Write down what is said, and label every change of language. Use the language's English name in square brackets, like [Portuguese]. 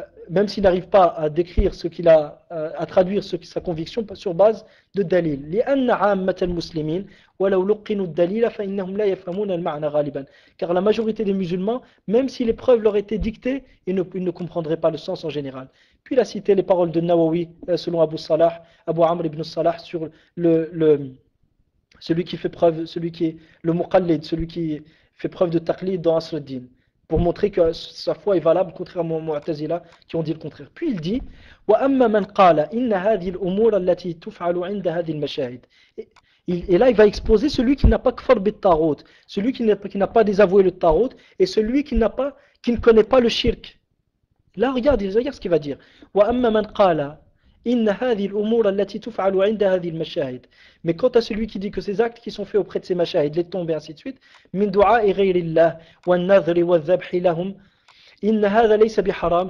[French] même s'il n'arrive pas à décrire ce qu'il a, à traduire sa conviction sur base de dalil. [Arabic] لأن عامة المسلمين ولو لقنوا الدليل فإنهم لا يفهمون المعنى غالبا. [French] Car la majorité des musulmans, même si les preuves leur étaient dictées, ils ne comprendraient pas le sens en général. Puis il a cité les paroles de Nawawi, selon Abu Salah, Abu Amr ibn Salah, sur celui qui fait preuve, celui qui est le muqallid, celui qui fait preuve de taqlid dans Asr ad-Din, pour montrer que sa foi est valable, contrairement aux Mu'tazila qui ont dit le contraire. Puis il dit [Arabic] وَأَمَّا مَنْ قَالَ إِنَّ هَذِهِ الْأُمُورَ الَّتِي تُفْعَلُ عِنْدَ هَذِهِ الْمَشَاهِدِ. [French] Et là, il va exposer celui qui n'a pas kfar bit tarot, celui qui n'a pas désavoué le tarot, et celui qui ne connaît pas le shirk. Là, regarde ce qu'il va dire. [Arabic] وَأَمَّا مَنْ قَالَ إِنَّ هَذِهِ الْأُمُورَ الَّتِي تُفْعَلُ عِنْدَ هَذِهِ الْمَشَاهِدِ. [French] Mais quant à celui qui dit que ces actes qui sont faits auprès de ces mashahid, les tombes et ainsi de suite, [Arabic] مِنْ دُعَاءِ غَيْرِ اللَّهِ وَالنَّذْرِ وَالذَّبْحِ لَهُمْ إِنَّ هَذَا لَيْسَ بِحَرَامٍ.